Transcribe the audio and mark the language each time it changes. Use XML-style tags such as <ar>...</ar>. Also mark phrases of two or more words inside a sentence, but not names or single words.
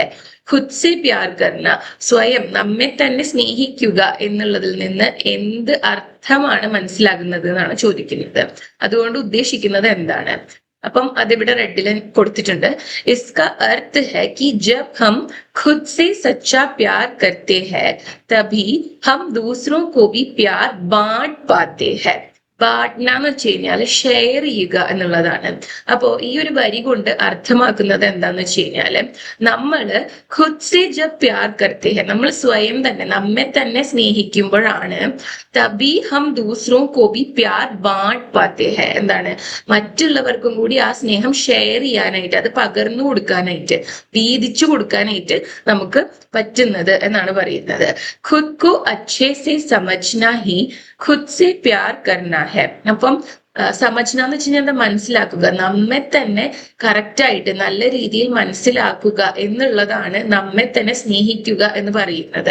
<hi>खुद से प्यार करना,</hi> <ml>സ്വയം നമ്മെ തന്നെ സ്നേഹിക്കുക എന്നുള്ളതിൽ നിന്ന് എന്ത് അർത്ഥമാണ് മനസ്സിലാകുന്നത് എന്നാണ് ചോദിക്കുന്നത്. അതുകൊണ്ട് ഉദ്ദേശിക്കുന്നത് എന്താണ്? അപ്പം അതിവിടെ റെഡിൽ കൊടുത്തിട്ടുണ്ട്.</ml> <hi>इसका अर्थ है कि जब हम खुद से सच्चा प्यार करते हैं तभी हम ദൂസറോं को भी प्यार बांट पाते हैं.</hi> <ml>ബാട്ട്ന എന്ന് വെച്ച് കഴിഞ്ഞാൽ ഷെയർ ചെയ്യുക എന്നുള്ളതാണ്. അപ്പോ ഈ ഒരു വരി കൊണ്ട് അർത്ഥമാക്കുന്നത് എന്താന്ന് വെച്ച് കഴിഞ്ഞാല് നമ്മള്</ml> <hi>खुद से जब प्यार करते हैं,</hi> <ml>നമ്മൾ സ്വയം തന്നെ നമ്മെ തന്നെ സ്നേഹിക്കുമ്പോഴാണ്</ml> <hi>तभी हम दूसरों को भी प्यार बांट पाते हैं.</hi> <ml>എന്താണ്? മറ്റുള്ളവർക്കും കൂടി ആ സ്നേഹം ഷെയർ ചെയ്യാനായിട്ട്, അത് പകർന്നു കൊടുക്കാനായിട്ട്, വീതിച്ചു കൊടുക്കാനായിട്ട് നമുക്ക് പറ്റുന്നത് എന്നാണ് പറയുന്നത്.</ml> <hi>खुद को अच्छे से समझना ही खुद से प्यार करना है.</hi> <ml>അപ്പം സമജ്ന എന്ന് വെച്ച് കഴിഞ്ഞാൽ മനസ്സിലാക്കുക, നമ്മെ തന്നെ കറക്റ്റ് ആയിട്ട് നല്ല രീതിയിൽ മനസ്സിലാക്കുക എന്നുള്ളതാണ് നമ്മെ തന്നെ സ്നേഹിക്കുക എന്ന് പറയുന്നത്.</ml>